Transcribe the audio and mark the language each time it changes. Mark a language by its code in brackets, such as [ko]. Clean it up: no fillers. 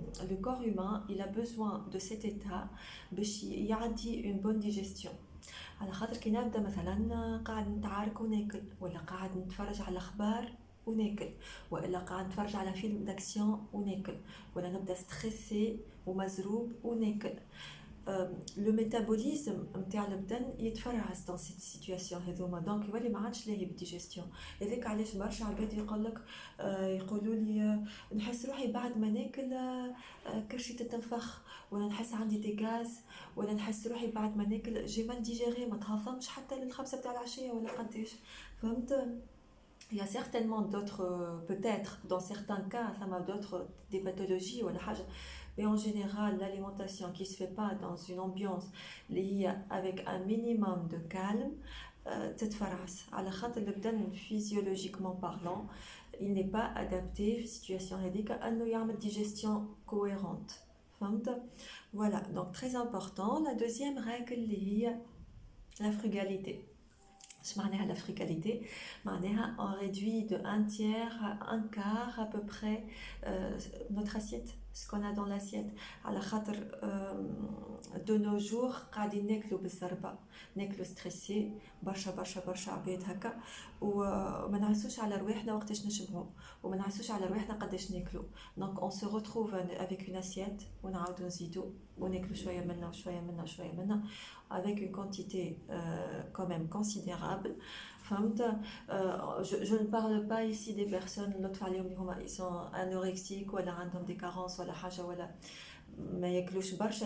[fr] Le corps humain, il a besoin de cet état pour [ar] يعدي [fr] une bonne digestion. [ar] على خاطر كي نبدا مثلا قاعد نتعارك وناكل ولا قاعد نتفرج على الاخبار وناكل والا قاعد نتفرج على فيلم داكسيون وناكل ولا نبدا ستريسي ومزروب وناكل. لو ميتابوليزم نتاع البدن يتفرعس [fr] dans cette situation [ar] هذوما دونك يولي ما عادش لاهي بالديجيستيون. هذاك علاش برشا عباد يقولك يقولوا لي نحس روحي بعد ما ناكل كرشي تتنفخ ولا نحس عندي دي غاز ولا نحس روحي بعد ما ناكل جي مال ديجيري ما تهضمش حتى للخمسة تاع العشية ولا قداش فهمت. [fr] Il y a certainement d'autres, peut-être, dans certains cas, ça m'a d'autres, des pathologies ou mais en général, l'alimentation qui se fait pas dans une ambiance liée avec un minimum de calme, [ar] تتفرعس على خاطر البدن [fr] physiologiquement parlant, il n'est pas adapté في situation هذيك [ar] انه يعمل [fr] digestion cohérente. فهمت؟ Voilà, donc très important. La deuxième règle [ar] اللي هي [fr] la frugalité. Je معناها la frugalité معناها on réduit de un tiers à un quart à peu près notre assiette, ce qu'on a dans l'assiette. [ar] على خاطر [fr] de nos jours [ar] قاعدين ناكلوا بالزربة ناكلوا ستريسي برشا عباد هكا وما نعسوش على رواحنا وقتاش نشبعوا وما نعسوش على رواحنا قداش ناكلوا. [fr] Donc on se retrouve avec une assiette [ar] ونعاودوا نزيدوا وناكلوا شوية منا وشوية منا وشوية منا [fr] avec une quantité quand même considérable. Je ne parle pas ici des personnes ils sont anorexiques ou عندهم des carences [ar] ولا حاجة ولا ما ياكلوش برشا.